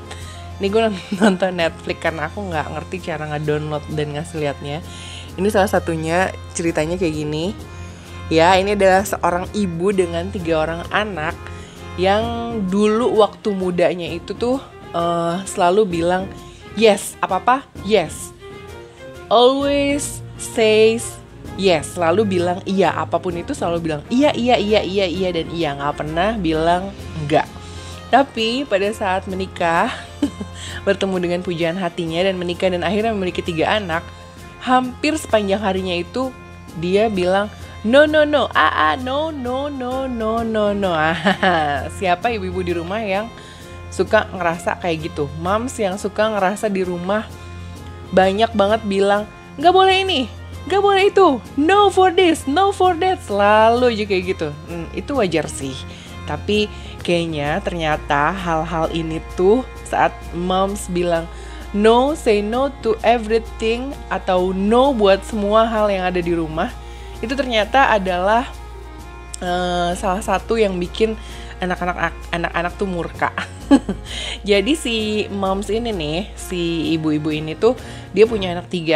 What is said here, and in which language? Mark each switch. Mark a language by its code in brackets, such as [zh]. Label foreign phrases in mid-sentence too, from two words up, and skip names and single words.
[id] Ini gue nonton Netflix karena aku nggak ngerti cara nge-download dan ngasih liatnya. Ini salah satunya, ceritanya kayak gini. Ya, ini adalah seorang ibu dengan 3 orang anak yang dulu waktu mudanya itu tuh selalu bilang yes, apa-apa yes. [en] Always says yes, [id] selalu bilang iya, apapun itu selalu bilang iya dan iya, nggak pernah bilang enggak. Tapi pada saat menikah, bertemu dengan pujaan hatinya dan menikah dan akhirnya memiliki 3 anak, hampir sepanjang harinya itu dia bilang [en] no, no. [id] Siapa ibu-ibu di rumah yang suka ngerasa kayak gitu? Moms yang suka ngerasa di rumah banyak banget bilang nggak boleh ini, gak boleh itu, [en] no for this, no for that, [id] selalu aja kayak gitu. Itu wajar sih, tapi kayaknya ternyata hal-hal ini tuh saat moms bilang no, [en] say no to everything, [id] atau no buat semua hal yang ada di rumah, itu ternyata adalah salah satu yang bikin anak-anak tuh murka. Jadi si moms ini nih, si ibu-ibu ini tuh dia punya anak 3.